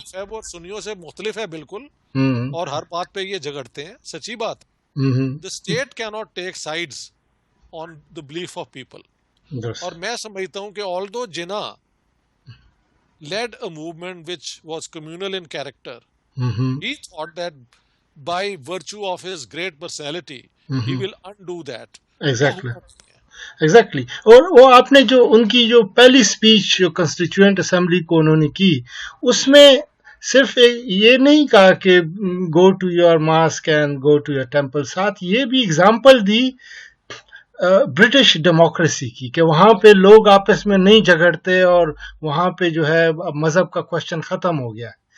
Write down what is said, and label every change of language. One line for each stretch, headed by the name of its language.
Urdu: وہ سنیوں سے مختلف ہے بالکل، اور ہر بات پہ یہ جھگڑتے ہیں. سچی بات.
English: The state cannot take sides on the belief of people.
Urdu: اور میں سمجھتا ہوں کہ
English: although Jinnah led a movement which was communal in character, he thought that by virtue of his great personality, he will undo that. Exactly.
Urdu: اور وہ آپ نے جو ان کی جو پہلی اسپیچ جو کنسٹیٹیوئنٹ اسمبلی کو انہوں نے کی، اس میں صرف یہ نہیں کہا کہ
English: go to your mask and go to your temple,
Urdu: ساتھ یہ بھی اگزامپل دی برٹش ڈیموکریسی کی کہ وہاں پہ لوگ آپس میں نہیں جھگڑتے اور وہاں پہ جو ہے مذہب کا کوشچن ختم ہو گیا.